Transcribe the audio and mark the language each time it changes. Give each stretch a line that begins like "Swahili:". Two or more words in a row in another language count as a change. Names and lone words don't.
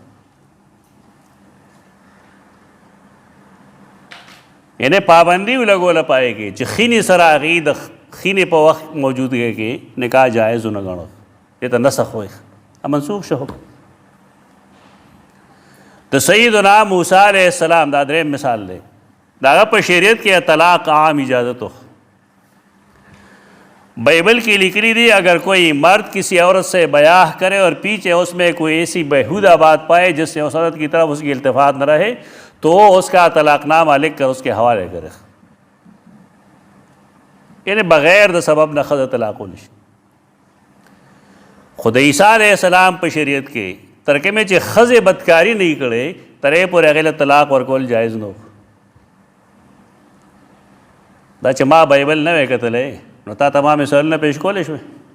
Pashto: یعنی پابندی ولګوله پای کې چې خینې سره هغې د خینې په وخت موجودګۍ کې نکاح جایز ونه ګڼو، دې ته نسخ وایي، منسوخ شو. د سیدنا موسیٰ
Arabic: علیہ السلام
Pashto: دا دریم مثال دی، د هغه په شریعت کې طلاق عام اجازت ہو.
Urdu: بائبل کی لکھی دی اگر کوئی مرد کسی عورت سے بیاہ کرے اور پیچھے اس میں کوئی ایسی بیہودہ بات پائے جس سے اس عورت کی طرف اس کی التفات نہ رہے تو اس کا طلاق نامہ لکھ کر اس کے حوالے کرے.
Pashto: یعنی بغیر د سبب نہ ښځه طلاق ونشي. خو د عیسی
Arabic: علیہ السلام
Pashto: په شریعت کې تر کومې چې ښځې بدکاري نه یې کړې تر هغې پورې هغې له طلاق ورکول جایز نه و. دا چې ما بایبل نه وی کتلی نو تا ته ما مثالونه پیش کولی شوې.